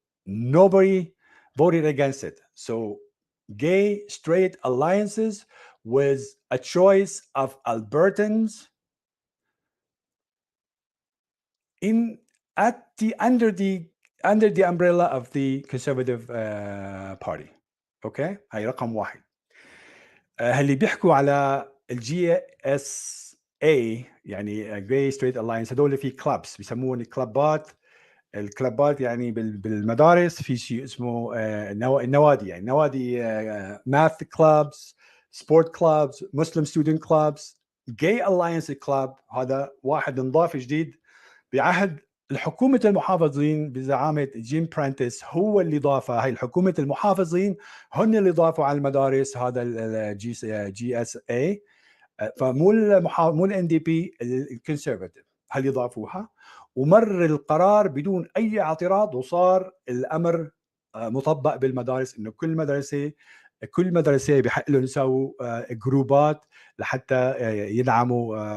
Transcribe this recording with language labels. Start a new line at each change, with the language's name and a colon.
English: Nobody voted against it. So gay straight alliances was a choice of Albertans under the umbrella of the Conservative Party.
Arabic: اوكي، هاي رقم واحد. اللي بيحكوا على الGSA A يعني Gay Straight Alliance هدول في كلابس بيسموهم كلابات. الكلابات يعني بالمدارس في شيء اسمه النوادي، يعني نوادي
English: math clubs, sport clubs, Muslim student clubs, Gay Alliance club.
Arabic: هذا واحد انضاف جديد بعهد الحكومة المحافظين بزعامة جيم برانتس، هو اللي ضافها. هاي الحكومة المحافظين هن اللي ضافوا على المدارس هذا الجي اس اي. فمو مو الان دي بي، الكونسرفاتيف هل يضافوها، ومر القرار بدون اي اعتراض، وصار الامر مطبق بالمدارس انه كل مدرسه بحق لهم يسووا جروبات لحتى يدعموا.